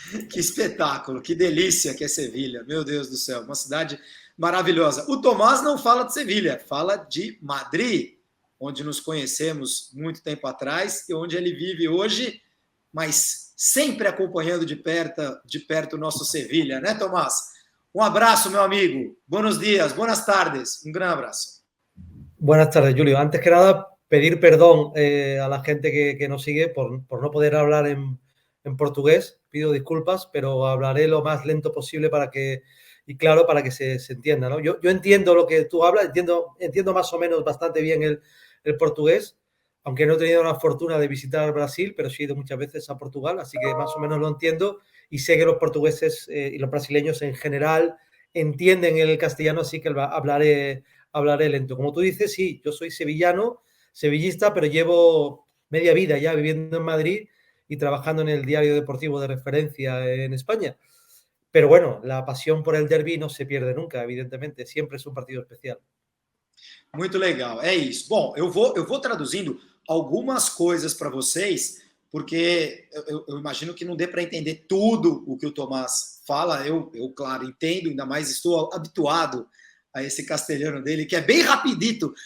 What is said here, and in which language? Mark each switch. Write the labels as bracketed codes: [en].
[pt] Que espetáculo, que delícia que é Sevilha. Meu Deus do céu, uma cidade maravilhosa. O Tomás não fala de Sevilha, fala de Madrid, onde nos conhecemos muito tempo atrás e onde ele vive hoje, mas sempre acompanhando de perto o nosso Sevilha, né, Tomás? Um abraço, meu amigo. [es] Buenos días, buenas tardes. Un gran abrazo. Buenas tardes, Julio. Antes que nada, pedir perdón a la gente que nos sigue por no poder hablar en portugués. Pido disculpas, pero hablaré lo más lento posible para que se entienda, ¿no? Yo entiendo lo que tú hablas, entiendo más o menos bastante bien el portugués, aunque no he tenido la fortuna de visitar Brasil, pero sí he ido muchas veces a Portugal, así que más o menos lo entiendo y sé que los portugueses y los brasileños en general entienden el castellano, así que hablaré lento. Como tú dices, sí, yo soy sevillista, pero llevo media vida ya viviendo en Madrid y trabajando en el diario deportivo de referencia en España. Pero bueno, la pasión por el derbi no se pierde nunca, evidentemente, siempre es un partido especial. [pt] Muito legal, é isso. Bom, eu vou traduzindo algumas coisas para vocês, porque eu imagino que não dê para entender tudo o que o Tomás fala. Eu, claro, entendo, ainda mais estou habituado a esse castelhano dele, que é bem rapidito.